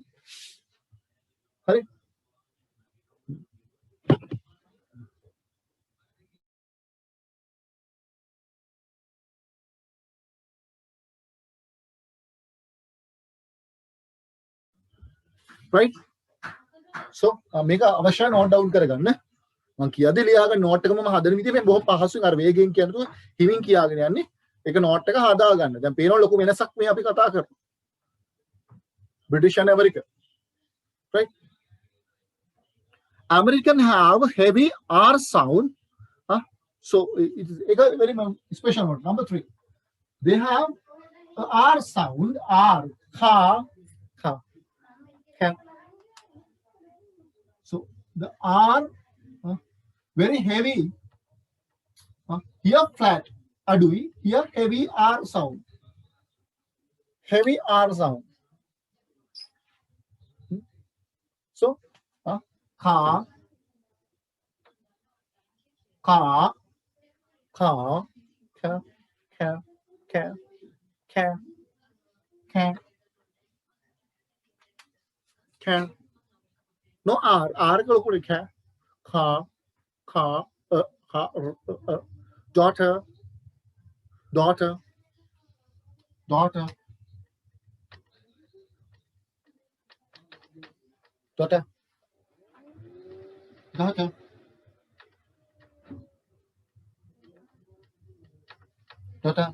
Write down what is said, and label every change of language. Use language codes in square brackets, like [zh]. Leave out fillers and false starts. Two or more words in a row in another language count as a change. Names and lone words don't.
[en] Right? Right? So make a avasha note down කරගන්න. [si] මම කියද්දි ලියාගන්න නෝට් එකම මම හදන විදිහ මේ බොහොම පහසුවෙන් අර වේගයෙන් කියනකොට හිමින් කියාගෙන යන්නේ. ඒක නෝට් එක හදා ගන්න. දැන් පේනවා ලොකු වෙනසක් මේ අපි කතා කරමු. [en] British and America. Right? American have heavy R sound. So it is a very special one. Number 3. They have R sound. R. Ka. Ka. Ka. So the R very heavy. Here flat. Adui. Here heavy R sound. Heavy R sound. So ka. Ka. Ka. Ka. Ka. Ka. Ka. Ka. Ka. No R. R ko lokure ka. Ka. Ka. Ka. Daughter. Daughter. Daughter. Daughter. Daughter. Daughter.